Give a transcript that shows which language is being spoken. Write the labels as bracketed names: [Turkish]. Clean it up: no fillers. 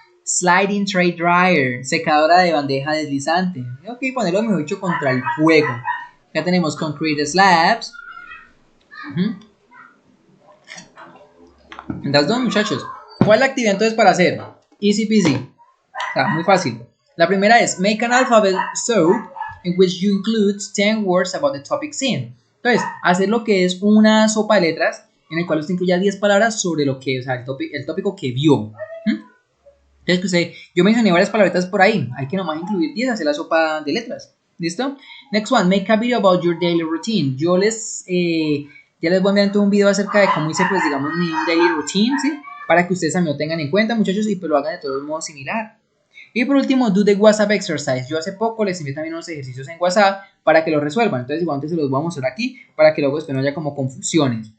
[English] Sliding tray dryer. [Spanish] Secadora de bandeja deslizante. Tengo que ponerlo, mejor dicho, contra el fuego. Ya tenemos [English] concrete slabs. That's done, [Spanish] muchachos. ¿Cuál es la actividad entonces para hacer? [English] Easy peasy. [Spanish] Muy fácil. La primera es [English] make an alphabet soup in which you include 10 words about the topic seen. [Spanish] Entonces, hacer lo que es una sopa de letras en el cual usted incluya 10 palabras sobre lo que, o sea, el tópico que vio. Entonces, yo mencioné varias palabritas por ahí. Hay que nomás incluir 10, hacer la sopa de letras. ¿Listo? [English] Next one, make a video about your daily routine. [Spanish] Yo ya les voy a enviar un video acerca de cómo hice, pues, digamos, mi [English] daily routine, [Spanish] ¿sí? Para que ustedes también lo tengan en cuenta, muchachos, y pues lo hagan de todos modos similar. Y por último, [English] do the WhatsApp exercise. [Spanish] Yo hace poco les envié también unos ejercicios en WhatsApp para que lo resuelvan. Entonces, igualmente se los voy a mostrar aquí para que luego después no haya como confusiones.